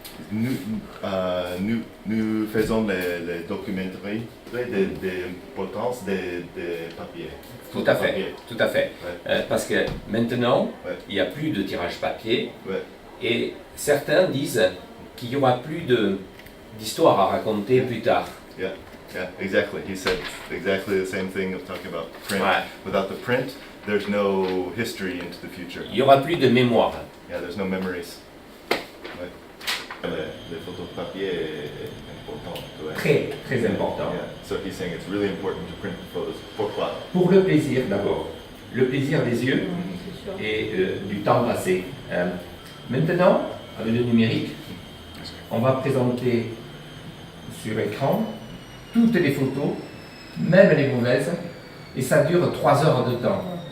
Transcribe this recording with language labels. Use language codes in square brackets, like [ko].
[fr] Nous faisons les documentaires d'importance des papiers. Tout à fait, tout à fait. Parce que maintenant, il n'y a plus de tirage papier. Et certains disent qu'il n'y aura plus d'histoire à raconter plus tard. [en] Yeah, exactly. He said exactly the same thing of talking about print. Without the print, there's no history into the future. [fr] Il n'y aura plus de mémoire. [en] Yeah, there's no memories. [fr] Les photos de papier est important. Très, très important. [en] Yeah. So he's saying it's really important to print the photos. [fr] Pourquoi? Pour le plaisir d'abord. Le plaisir des yeux et du temps passé. Maintenant, avec le numérique, on va présenter sur écran toutes les photos, même les mauvaises, et ça dure 3 heures de temps.